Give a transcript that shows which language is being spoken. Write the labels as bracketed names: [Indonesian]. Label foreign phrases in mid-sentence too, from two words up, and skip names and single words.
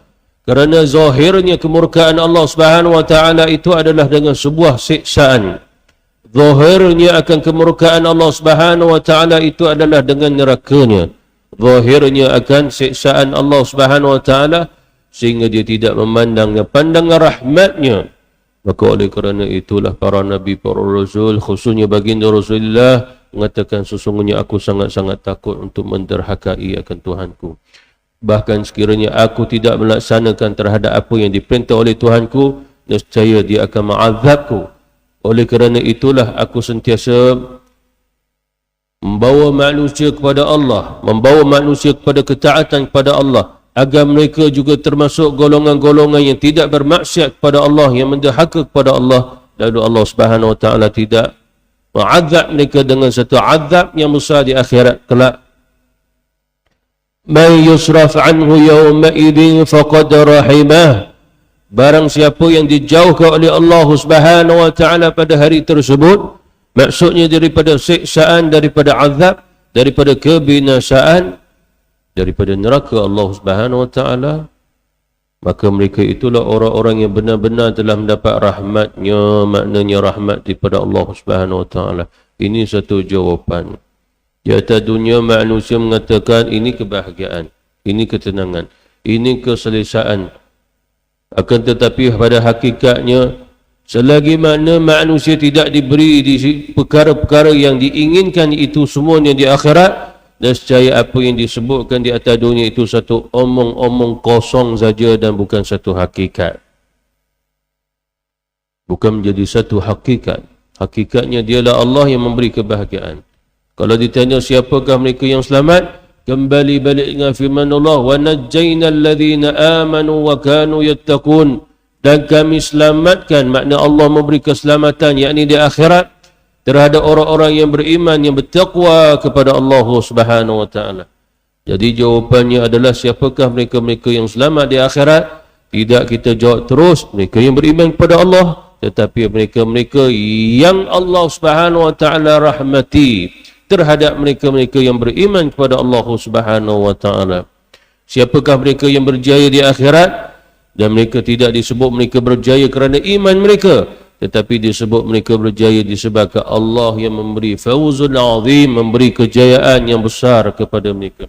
[Malay] Kerana zahirnya kemurkaan Allah [Arabic] سبحانه وتعالى [Malay] itu adalah dengan sebuah siksaan. Zahirnya akan kemurkaan Allah [Arabic] سبحانه وتعالى [Malay] itu adalah dengan nerakanya. Zahirnya akan siksaan Allah [Arabic] سبحانه وتعالى [Malay] sehingga dia tidak memandangnya pandangan rahmatnya. Maka oleh kerana itulah para nabi, para rasul, khususnya baginda Rasulullah mengatakan, sesungguhnya aku sangat-sangat takut untuk menderhakai akan Tuhanku. Bahkan sekiranya aku tidak melaksanakan terhadap apa yang diperintah oleh Tuhanku, nescaya dia akan mengazabku. Oleh kerana itulah aku sentiasa membawa manusia kepada Allah, membawa manusia kepada ketaatan kepada Allah, agar mereka juga termasuk golongan-golongan yang tidak bermaksiat kepada Allah, yang menderhaka kepada Allah, lalu Allah [Arabic] سبحانه وتعالى [Malay] tidak mengazab mereka dengan satu azab yang besar di akhirat kelak. [Arabic] من يصرف عنه يومئذ فقد رحمه. [Malay] Barang siapa yang dijauhkan oleh Allah [Arabic] سبحانه وتعالى [Malay] pada hari tersebut, maksudnya daripada siksaan, daripada azab, daripada kebinasaan, daripada neraka Allah [Arabic] سبحانه وتعالى, [Malay] maka mereka itulah orang-orang yang benar-benar telah mendapat rahmatnya, maknanya rahmat daripada Allah Subhanahu wa taala. Ini satu jawapan. Di atas dunia manusia mengatakan ini kebahagiaan, ini ketenangan, ini keselesaan. Akan tetapi pada hakikatnya, selagi mana manusia tidak diberi di perkara-perkara yang diinginkan itu semuanya di akhirat, nescaya apa yang disebutkan di atas dunia itu satu omong-omong kosong saja dan bukan satu hakikat. Bukan menjadi satu hakikat. Hakikatnya dialah Allah yang memberi kebahagiaan. Kalau ditanya siapakah mereka yang selamat, kembali balik dengan firman Allah, [Arabic] وأنجينا الذين آمنوا وكانوا يتقون, [Malay] dan kami selamatkan, makna Allah memberi keselamatan yakni di akhirat terhadap orang-orang yang beriman, yang bertakwa kepada Allah [Arabic] سبحانه وتعالى. [Malay] Jadi jawapannya adalah siapakah mereka-mereka yang selamat di akhirat? Tidak kita jawab terus mereka yang beriman kepada Allah, tetapi mereka-mereka yang Allah [Arabic] سبحانه وتعالى [Malay] rahmati terhadap mereka-mereka yang beriman kepada Allah [Arabic] سبحانه وتعالى. [Malay] Siapakah mereka yang berjaya di akhirat? Dan mereka tidak disebut mereka berjaya kerana iman mereka, tetapi disebut mereka berjaya disebabkan Allah yang memberi [Arabic] الفوز العظيم, [Malay] memberi kejayaan yang besar kepada mereka.